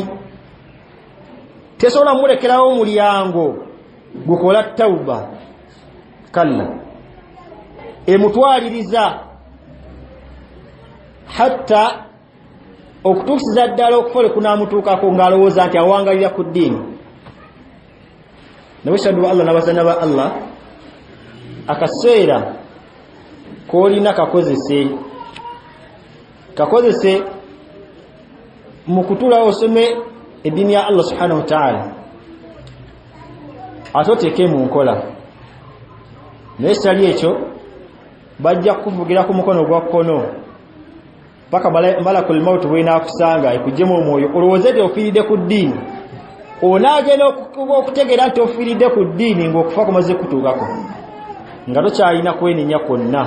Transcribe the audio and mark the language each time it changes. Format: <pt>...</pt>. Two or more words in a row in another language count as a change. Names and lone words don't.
<lg>Tesobola mulekerawo omulyango gukola tawuba, kalla emutwaliriza hatta okutuusiza ddala okufole kunaamutuukako ng'alowooza nti awangalira ku ddiini. Nabashadu ba Allah n'abazaana ba Allah, akaseera koolina kakozese mu kutuulawo osome eddiini ya Allah</lg> <ar>سبحانه وتعالى,</ar> <lg>ate oteeke mu nkola. Naye kitali ekyo bajja kukuvugira ku mukono gwa kkono paka</lg> <ar>ملك الموت</ar> <lg>bw'inaakusanga ekuggyemu omwoyo olowooze nti ofiiridde ku ddiini. Onaagenda okutegeera nti ofiiridde ku ddiini ng'okufa kumaze kutuukako nga tokyalina kwenenya kwonna.</lg>